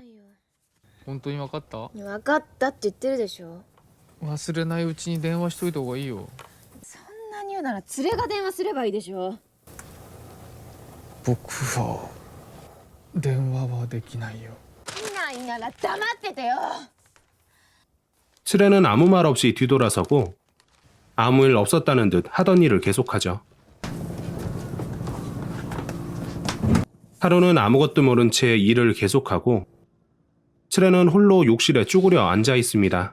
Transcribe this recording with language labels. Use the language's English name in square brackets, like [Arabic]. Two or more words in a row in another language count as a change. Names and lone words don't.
[Japanese] 本当に分かった？分かったって言ってるでしょ。忘れないうちに電話しといた方がいいよ。そんなに言うなら連れが電話すればいいでしょ。僕は電話はできないよ。いなら黙っててよ。 [Korean] 트레는 아무 말 없이 뒤돌아서고 아무 일 없었다는 듯 하던 일을 계속하죠. 하루는 아무것도 모른 채 일을 계속하고 트레는 홀로 욕실에 쭈그려 앉아 있습니다.